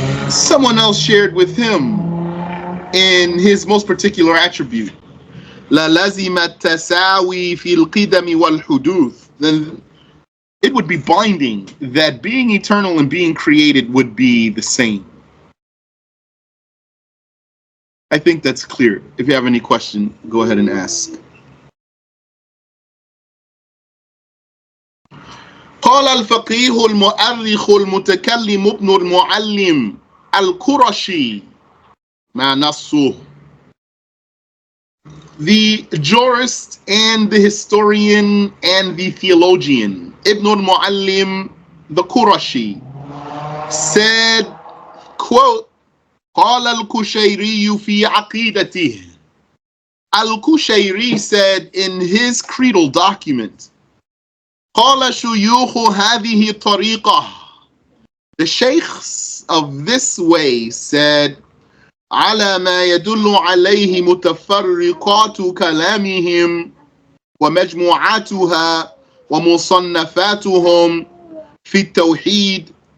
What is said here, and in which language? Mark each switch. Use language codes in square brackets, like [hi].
[en] someone else shared with him in his most particular attribute, [ar] لَلَزِمَ التَّسَاوِي فِي الْقِدَمِ وَالْحُدُوثِ, [en] then it would be binding that being eternal and being created would be the same. I think that's clear. If you have any question, go ahead and ask. [ar] قال الفقيه المؤرخ المتكلم ابن المعلم القرشي ما نصه. [en] The jurist and the historian and the theologian Ibn al-Muallim the Qurashi said, quote, [ar] قال الكشيري في عقيدته. [en] Al-Kushayri said in his creedal document, [ar] قال شيوخ هذه الطريقة. [en] The sheikhs of this way said, [ar] على ما يدل عليه متفرقات كلامهم ومجموعاتها ومصنفاتهم في التوحيد.